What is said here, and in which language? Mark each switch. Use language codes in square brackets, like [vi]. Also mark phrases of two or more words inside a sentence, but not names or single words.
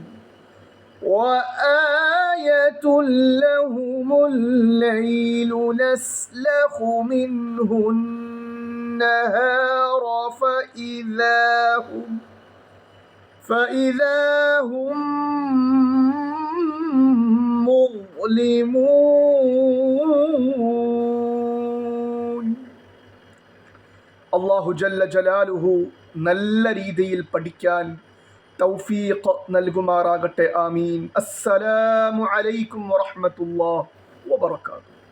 [ar] وآية لهم الليل نسلخ منه النهار فإذا هم مظلمون. [ml] അള്ളാഹു [ar] جل جلاله [ml] നല്ല രീതിയിൽ പഠിക്കാൻ തൗഫീഖ് നൽകുമാറാകട്ടെ. ആമീൻ. [ar] السلام عليكم ورحمة الله وبركاته.